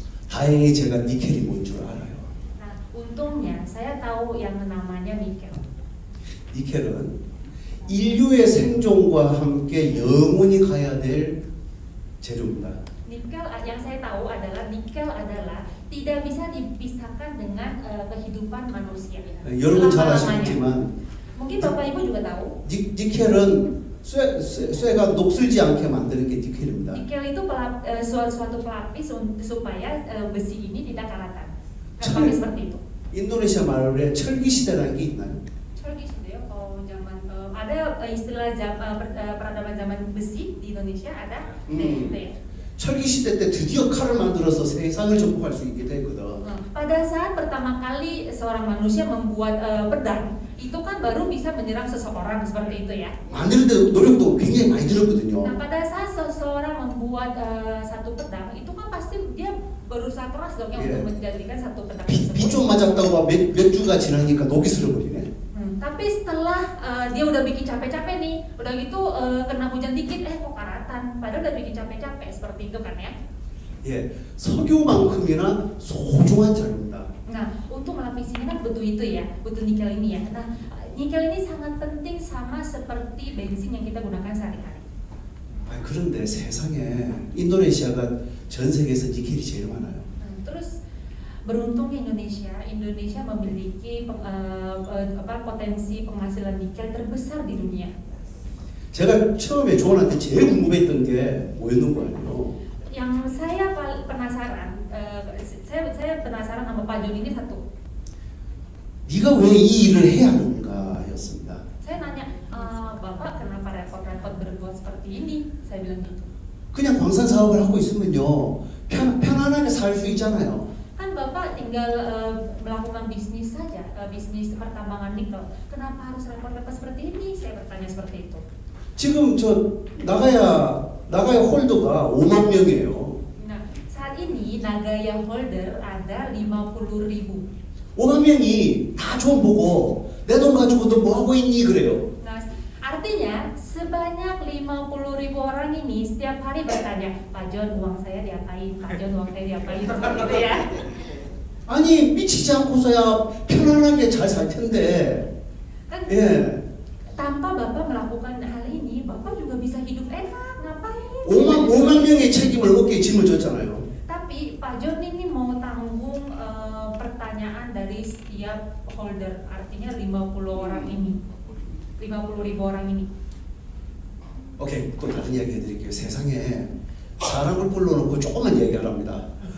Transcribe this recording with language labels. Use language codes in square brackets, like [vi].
[ko] 다행히 제가 니켈이 뭔 줄 알아요. [id] Untungnya saya tahu yang namanya nikel. [ko] 니켈은 인류의 생존과 함께 영원히 가야 될 재료입니다. [id] Nikel yang saya tahu adalah nikel adalah tidak bisa dipisahkan dengan kehidupan manusia. [ko] 여러분 잘 아시겠지만 [id] mungkin Bapak Ibu juga tahu. [ko] 니켈은 쇠가 녹슬지 않게 만드는 게 니켈입니다. [id] Nikel itu suatu pelapis supaya besi ini tidak karatan. Gampangnya seperti itu. [ko] 인도네시아 말에 철기 시대라는 게 있나요? 철기 시대요? [id] Zaman ada istilah peradaban zaman besi di Indonesia ada. 네. [ko] 철기 시대 때 드디어 칼을 만들어서 세상을 정복할 수 있게 됐거든. [id] Pada saat pertama kali seorang manusia membuat pedang, itu kan baru bisa menyerang seseorang seperti itu ya. [ko] 만드는데 노력도 굉장히 많이 들었거든요. [id] Nah, pada saat seseorang membuat satu pedang, itu kan pasti dia berusaha keras dong ya untuk menjadikan satu pedang tersebut. [ko] 비 좀 맞았다고 몇 주가 지나니까 녹이 슬어버리네. [id] Tapi setelah dia udah bikin capek-capek nih, udah gitu kena hujan dikit, kok karatan. Padahal udah bikin capek-capek seperti itu kan ya. [ko] 예, 석유만큼이나 소중한 자료입니다. [id] Nah, untuk melapis ini kan butuh itu ya, butuh nikel ini ya. Nah, nikel ini sangat penting sama seperti bensin yang kita gunakan sehari-hari. [ko] 그런데 세상에 인도네시아가 전 세계에서 니켈이 제일 많아요. [id] Terus beruntungnya Indonesia memiliki potensi penghasilan nikel terbesar di dunia. [ko] 제가 처음에 조언한테 제일 궁금했던 게 뭐였는 거 아니에요? [id] Yang saya penasaran, saya penasaran sama Pak John ini satu. [ko] 네가 왜 이 일을 해야 하는가였습니다. [id] Saya nanya, Bapak kenapa repot-repot berbuat seperti ini? Saya bilang gitu. [ko] 그냥 광산 사업을 하고 있으면요 편안하게 살 수 있잖아요. [id] Kan Bapak tinggal melakukan bisnis saja, bisnis pertambangan nikel. Kenapa harus repot-repot seperti ini? Saya bertanya seperti itu. [ko] 지금 나가야 홀더가 5만 명이에요. [id] Nah, saat ini Nagaya holder ada 50.000. [ko] 5만 명이 다 좀 보고 내 돈 가지고 너 뭐 하고 있니 그래요. [id] Nah, artinya sebanyak 50.000 orang ini setiap hari bertanya, Pak John uang saya diapain? Pak John uang saya diapain? Gitu ya. [ko] 아니 미치지 않고서야 편안하게 잘 살 텐데. [id] Kan, [ko] 예. [id] tanpa Bapak melakukan hal ini, Bapak juga bisa hidup enak. Ngapain? [ko] 5만 명의 책임을 어깨에 짊어졌잖아요. [id] Tapi Pak John ini mau tanggung pertanyaan dari setiap holder, artinya 50 orang ini, 50.000 orang ini. [ko] 오케이, 또 다른 이야기 해드릴게요. 세상에 사람을 불러놓고 조금만 얘기하랍니다.